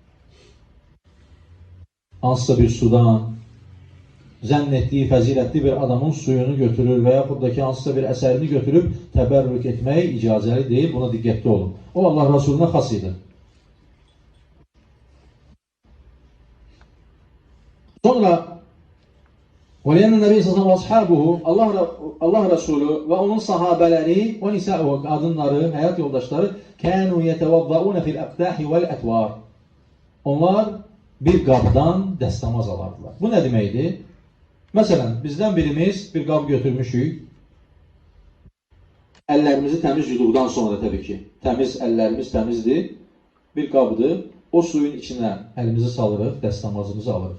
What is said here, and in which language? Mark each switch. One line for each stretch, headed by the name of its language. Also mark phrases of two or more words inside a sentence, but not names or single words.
Azerbaijani: Hansısa bir sudan, zənn etdiyi fəzilətli bir adamın suyunu götürür və yaxud da ki, hansısa bir əsərini götürüb təbərrük etmək icazəli deyil. Buna diqqətli olun. O Allah Resulü'na xas idi. Sonra
Arabic: وَلِيَنَّ النَّبِيَّ صلى الله عليه وسلم
Azerbaijani: Allah Resulü və onun sahabələri və nisa'u qadınları, həyat yoldaşları
Arabic: كَانُوا يَتَوَضَّعُونَ فِي الْأَقْدَاحِ وَالْأَتْوَارِ
Azerbaijani: Onlar bir qabdan dəstəmaz alardılar. Bu nə deməkdir? Məsələn, bizdən birimiz bir qab götürmüşük. Əllərimizi təmiz yuduqdan sonra təbii ki, əllərimiz təmizdir. Bir qabdır. O suyun içinə əlimizi salırıq, dəstəmazımızı alırıq.